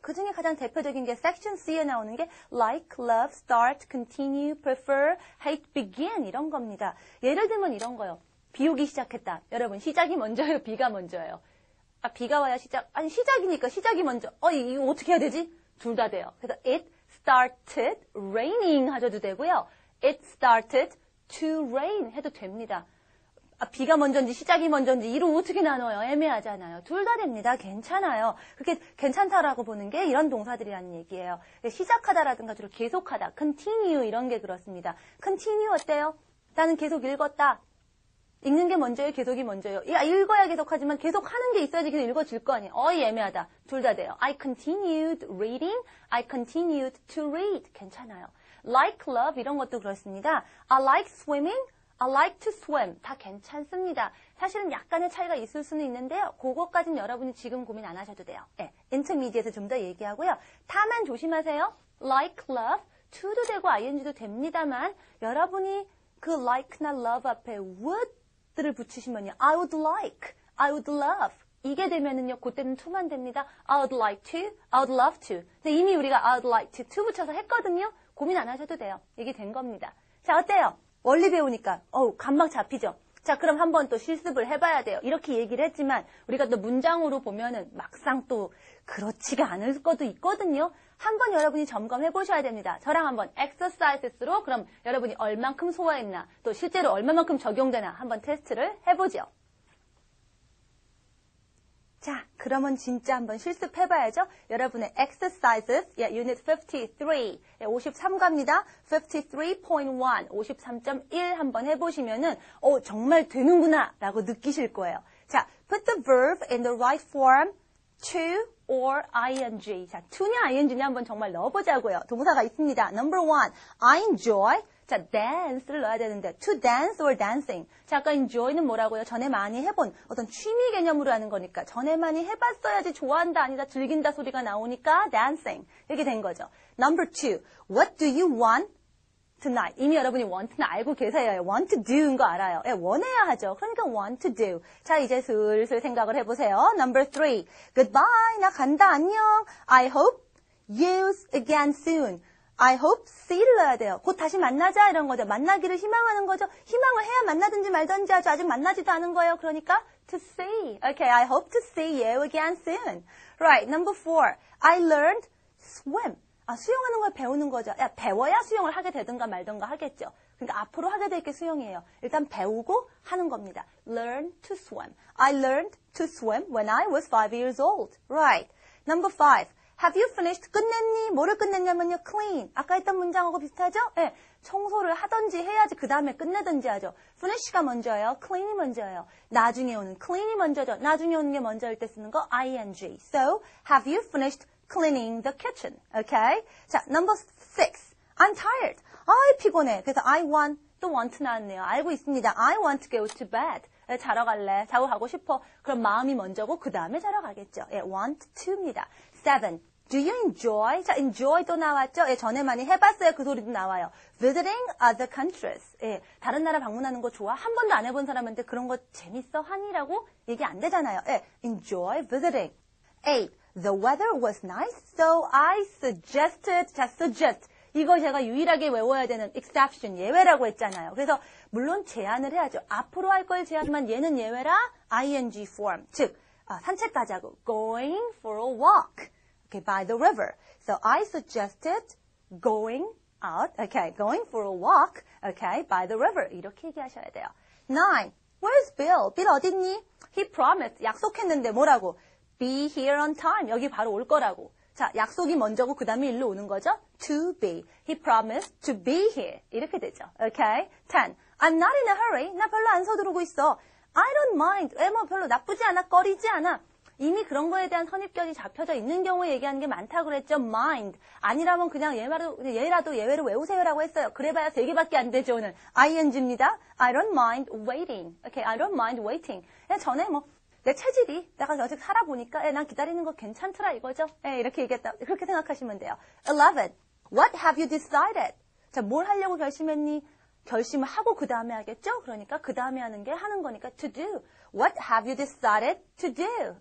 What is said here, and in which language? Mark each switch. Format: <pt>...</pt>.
<ko>그 중에 가장 대표적인 게 섹션 C에 나오는 게 like, love, start, continue, prefer, hate, begin 이런 겁니다. 예를 들면 이런 거요. 비 오기 시작했다. 여러분 시작이 먼저예요? 비가 먼저예요? 비가 와야 시작이니까 시작이 먼저. 이거 어떻게 해야 되지? 둘 다 돼요. 그래서</ko> <en>it started raining</en> <ko>하셔도 되고요.</ko> <en>it started to rain 해도 됩니다.</en> <ko>비가 먼저인지 시작이 먼저인지 이로 어떻게 나눠요? 애매하잖아요. 둘 다 됩니다. 괜찮아요. 그렇게 괜찮다라고 보는 게 이런 동사들이라는 얘기예요. 시작하다라든가 주로 계속하다, continue 이런 게 그렇습니다. continue 어때요? 나는 계속 읽었다. 읽는 게 먼저예요? 계속이 먼저예요? 읽어야 계속하지만 계속하는 게 있어야지 계속 읽어질 거 아니에요? 애매하다. 둘 다 돼요.</ko> <en>I continued reading. I continued to read.</en> <ko>괜찮아요. Like, love 이런 것도 그렇습니다.</ko> <en>I like swimming. I like to swim.</en> <ko>다 괜찮습니다. 사실은 약간의 차이가 있을 수는 있는데요. 그것까지는 여러분이 지금 고민 안 하셔도 돼요. intermediate에서 좀 더 얘기하고요. 다만 조심하세요. like, love, to도 되고 ing도 됩니다만 여러분이 그 like나 love 앞에 would를 붙이시면요.</ko> <en>I would like, I would love</en> <ko>이게 되면은요. 그때는 to만 됩니다.</ko> <en>I would like to, I would love to.</en> <ko>근데 이미 우리가</ko> <en>I would like to</en> <ko>붙여서 했거든요. 고민 안 하셔도 돼요. 이게 된 겁니다. 자, 어때요? 원리 배우니까 감막 잡히죠. 자, 그럼 한번 또 실습을 해봐야 돼요. 이렇게 얘기를 했지만 우리가 또 문장으로 보면은 막상 또 그렇지가 않을 것도 있거든요. 한번 여러분이 점검해 보셔야 됩니다. 저랑 한번 exercises로 그럼 여러분이 얼만큼 소화했나 또 실제로 얼마만큼 적용되나 한번 테스트를 해보죠. 자, 그러면 진짜 한번 실습해봐야죠. 여러분의 exercises, unit 53, 53과입니다. 53.1, 53.1 한번 해보시면은, 정말 되는구나, 라고 느끼실 거예요.</ko> <en>자, put the verb in the right form, to or ing.</en> <ko>자, to냐 ing냐 한번 정말 넣어보자고요. 동사가 있습니다.</ko> <en>Number 1, I enjoy. 자, dance를 넣어야 되는데 to dance or dancing.</en> <ko>자, 아까 enjoy는 뭐라고요? 전에 많이 해본 어떤 취미 개념으로 하는 거니까 전에 많이 해봤어야지 좋아한다 아니다 즐긴다 소리가 나오니까 dancing. 이렇게 된 거죠.</ko> <en>Number 2, what do you want tonight?</en> <ko>이미 여러분이 want는 알고 계세요. want to do인 거 알아요. 원해야 하죠. 그러니까 want to do. 자, 이제 슬슬 생각을 해보세요.</ko> <en>Number 3, goodbye.</en> <ko>나 간다. 안녕.</ko> <en>I hope you again soon.</en> <ko>I hope see를 넣어야 돼요. 곧 다시 만나자 이런 거죠. 만나기를 희망하는 거죠. 희망을 해야 만나든지 말든지 하죠. 아직 만나지도 않은 거예요. 그러니까 to see.</ko> <en>Okay, I hope to see you again soon. Right, number 4. I learned swim.</en> <ko>수영하는 걸 배우는 거죠. 배워야 수영을 하게 되든가 말든가 하겠죠. 그러니까 앞으로 하게 될 게 수영이에요. 일단 배우고 하는 겁니다.</ko> <en>Learn to swim. I learned to swim when I was 5 years old. Right. Number 5. Have you finished?</en> <ko>끝냈니? 뭐를 끝냈냐면요.</ko> <en>clean.</en> <ko>아까 했던 문장하고 비슷하죠? 네. 청소를 하든지 해야지 그 다음에 끝내든지 하죠. finish가 먼저예요. clean이 먼저예요. 나중에 오는 clean이 먼저죠. 나중에 오는 게 먼저일 때 쓰는 거 ing.</ko> <en>So, have you finished cleaning the kitchen? Okay? 자, number 6. I'm tired.</en> <ko>아이 피곤해. 그래서 I want, 또 want 나왔네요. 알고 있습니다.</ko> <en>I want to go to bed.</en> <ko>자러 갈래. 자고 가고 싶어. 그럼 마음이 먼저고 그 다음에 자러 가겠죠. 예, want to입니다. 7. Do you enjoy? 자, enjoy 또 나왔죠? 예, 전에 많이 해봤어요. 그 소리도 나와요.</ko> <en>Visiting other countries.</en> <ko>예, 다른 나라 방문하는 거 좋아? 한 번도 안 해본 사람한테 그런 거 재밌어? 하니라고 얘기 안 되잖아요.</ko> <en>예, enjoy visiting. 8. The weather was nice, so I suggested. 자, suggest.</en> <ko>이거 제가 유일하게 외워야 되는 exception, 예외라고 했잖아요. 그래서 물론 제안을 해야죠. 앞으로 할 걸 제안하지만 얘는 예외라 ing form. 즉, 산책 가자고.</ko> <en>Going for a walk. Okay, by the river. So I suggested going out. Okay, going for a walk. Okay, by the river.</en> <ko>이렇게 얘기하셔야 돼요.</ko> <en>9. Where's Bill? Bill</en> <ko>어딨니?</ko> <en>He promised.</en> <ko>약속했는데 뭐라고?</ko> <en>Be here on time.</en> <ko>여기 바로 올 거라고. 자, 약속이 먼저고 그 다음에 일로 오는 거죠.</ko> <en>To be. He promised to be here. 이렇게 되죠. Okay? 10. I'm not in a hurry.</en> <ko>나 별로 안 서두르고 있어.</ko> <en>I don't mind.</en> <ko>뭐 별로 나쁘지 않아. 꺼리지 않아. 이미 그런 거에 대한 선입견이 잡혀져 있는 경우에 얘기하는 게 많다고 그랬죠.</ko> <en>mind.</en> <ko>아니라면 그냥 얘라도 예외로 외우세요라고 했어요. 그래봐야 3개밖에 안 되죠.</ko> <en>오늘. ing입니다. I don't mind waiting. Okay, I don't mind waiting.</en> <ko>전에 내 체질이 내가 아직 살아보니까 난 기다리는 거 괜찮더라 이거죠. 이렇게 얘기했다. 그렇게 생각하시면 돼요.</ko> <en>11. What have you decided?</en> <ko>자, 뭘 하려고 결심했니? 결심을 하고 그 다음에 하겠죠? 그러니까 그 다음에 하는 게 하는 거니까 to do.</ko> <en>What have you decided to do?</en>